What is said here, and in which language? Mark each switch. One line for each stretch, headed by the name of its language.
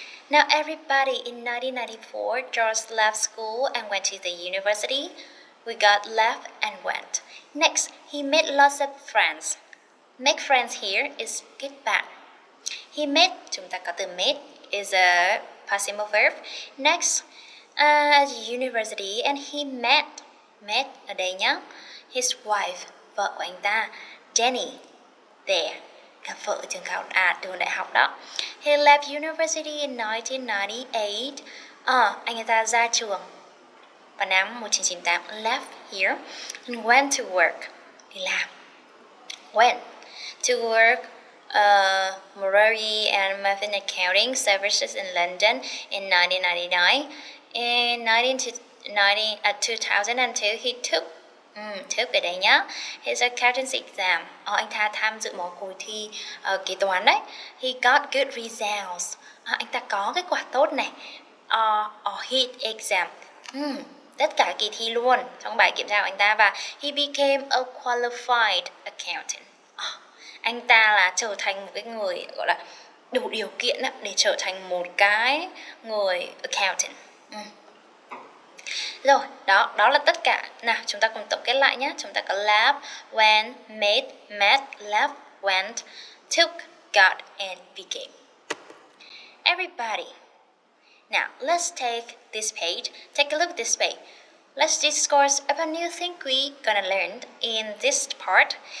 English: Now everybody, in 1994, George left school and went to the university. We got left and went. Next, he made lots of friends. Make friends here is get bạn. He made, chúng ta có từ made, is a passive verb. Next, at university and he met
Vietnamese: ở đây nhá, his wife, vợ của anh ta, Jenny, there, gặp vợ ở trường đại học đó.
English: He left university in 1998.
Vietnamese: Anh ta ra trường vào năm 1998.
English: Left here and went to work,
Vietnamese: đi làm.
English: Went to work Morari and Muffin Accounting Services in London in 1999. In 2002, he took ở đây nhá, his accountancy exam.
Vietnamese: Anh ta tham dự một cuộc thi kế toán đấy.
English: He got good results.
Vietnamese: Anh ta có kết quả tốt này. Hit exam. Tất cả kỳ thi luôn trong bài kiểm tra của anh ta.
English: Và he became a qualified accountant.
Vietnamese: Anh ta là trở thành một cái người gọi là đủ điều kiện để trở thành một cái người accountant. Rồi, đó là tất cả. Nào, chúng ta cùng tổng kết lại nhé. Chúng ta có
English: left, went, made, met, left, went, took, got, and became. Everybody. Now, let's take this page. Take a look at this page. Let's discuss about new thing we gonna learn in this part.